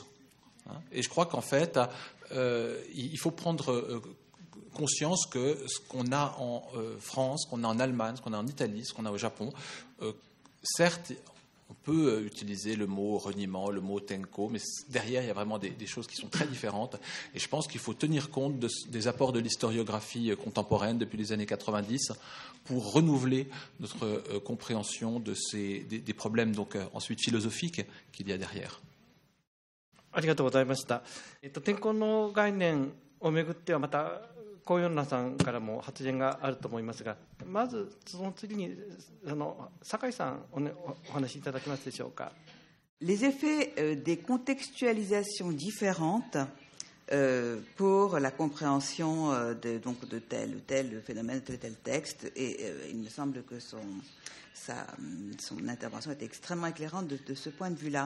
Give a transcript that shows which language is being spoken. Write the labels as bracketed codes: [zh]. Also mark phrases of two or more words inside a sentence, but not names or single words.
[fr] Et je crois qu'en fait, il faut prendre conscience que ce qu'on a en France, ce qu'on a en Allemagne, ce qu'on a en Italie, ce qu'on a au Japon, certes, on peut utiliser le mot reniement, le mot tenko, mais derrière, il y a vraiment des choses qui sont très différentes. Et je pense qu'il faut tenir compte des apports de l'historiographie contemporaine depuis les années 90 pour renouveler notre compréhension des problèmes donc, ensuite philosophiques qu'il y a derrière. [ja] ありがとうございました。天候の概念をめぐってはまた高四郎さんからも発言があると思いますが、まずその次に酒井さんお話しいただけますでしょうか。 [fr] Les effets des contextualisations différentes pour la compréhension de tel ou tel phénomène, tel ou tel texte, et il me semble que son intervention était extrêmement éclairante de ce point de vue-là.